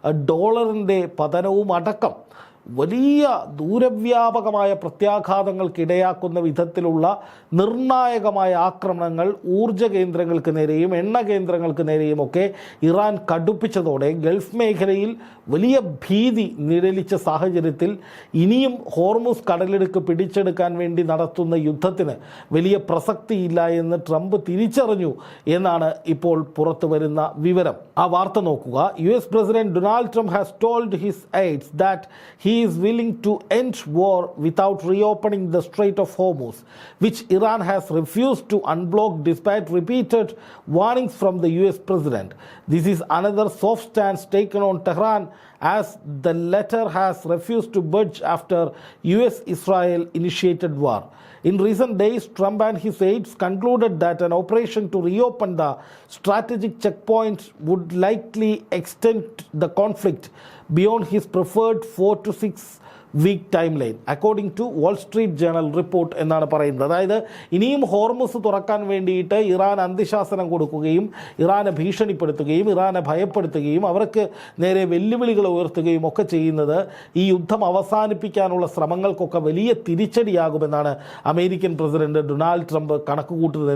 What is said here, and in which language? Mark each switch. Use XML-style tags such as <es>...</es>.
<ml>ഡോളറിൻ്റെ പതനവും അടക്കം വലിയ ദൂരവ്യാപകമായ പ്രത്യാഘാതങ്ങൾക്കിടയാക്കുന്ന വിധത്തിലുള്ള നിർണായകമായ ആക്രമണങ്ങൾ ഊർജ്ജ കേന്ദ്രങ്ങൾക്ക് നേരെയും എണ്ണ കേന്ദ്രങ്ങൾക്ക് നേരെയും ഒക്കെ ഇറാൻ കടുപ്പിച്ചതോടെ ഗൾഫ് മേഖലയിൽ വലിയ ഭീതി നിഴലിച്ച സാഹചര്യത്തിൽ ഇനിയും ഹോർമുസ് കടലിടുക്ക് പിടിച്ചെടുക്കാൻ വേണ്ടി നടത്തുന്ന യുദ്ധത്തിന് വലിയ പ്രസക്തിയില്ല എന്ന് ട്രംപ് തിരിച്ചറിഞ്ഞു എന്നാണ് ഇപ്പോൾ പുറത്തു വരുന്ന വിവരം. ആ വാർത്ത നോക്കുക. US president</ml> <en>Donald Trump has told his aides that he is willing to end war without reopening the Strait of Hormuz, which Iran has refused to unblock despite repeated warnings from the US president. This is another soft stance taken on Tehran, as the latter has refused to budge after US-Israel initiated war. In recent days, Trump and his aides concluded that an operation to reopen the strategic checkpoints would likely extend the conflict beyond his preferred 4 to 6 week timeline, according to Wall Street Journal report</en> <ml>എന്നാണ് പറയുന്നത്. അതായത് ഇനിയും Hormuz തുറക്കാൻ വേണ്ടിയിട്ട് Iran അന്ത്യശാസനം കൊടുക്കുകയും ഇറാനെ ഭീഷണിപ്പെടുത്തുകയും ഇറാനെ ഭയപ്പെടുത്തുകയും അവർക്ക് നേരെ വെല്ലുവിളികൾ ഉയർത്തുകയും ഒക്കെ ചെയ്യുന്നത് ഈ യുദ്ധം അവസാനിപ്പിക്കാനുള്ള ശ്രമങ്ങൾക്കൊക്കെ വലിയ തിരിച്ചടിയാകുമെന്നാണ് അമേരിക്കൻ പ്രസിഡന്റ് ഡൊണാൾഡ് ട്രംപ് കണക്കുകൂട്ടുന്നത്.</ml>